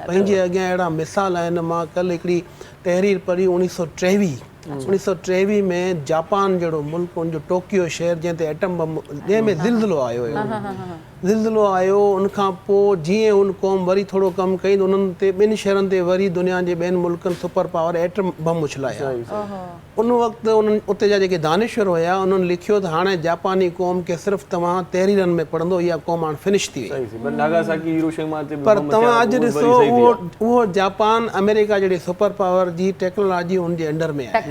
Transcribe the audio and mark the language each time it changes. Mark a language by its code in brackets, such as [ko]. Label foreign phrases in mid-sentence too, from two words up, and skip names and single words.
[sd] पंहिंजे अॻियां अहिड़ा मिसाल आहिनि। मां कल्ह हिकिड़ी तहरीर पढ़ी 1923 में जापान जहिड़ो मुल्क, उनजो टोकियो शहर जंहिं ते [en] atom bomb [sd] जंहिंमें ज़िलज़िलो आयो हुयो, ज़िलज़िलो आयो उनखां पोइ जीअं उन क़ौम वरी थोरो कमु कई त उन्हनि ते ॿिनि शहरनि ते वरी दुनिया जे ॿियनि मुल्कनि [en] super power atom bomb [sd] उछलाया। उन वक़्तु उन्हनि उते जा जेके दानिश्वर हुया उन्हनि लिखियो त हाणे जापानी क़ौम खे सिर्फ़ु तव्हां तहरीरनि में पढ़ंदो, इहा क़ौम हाणे फिनिश थी वई। पर तव्हां अॼु ॾिसो उहो जापान अमेरिका जहिड़ी [en] super power [sd] जी टेक्नोलॉजी हुनजे अंडर में आहे,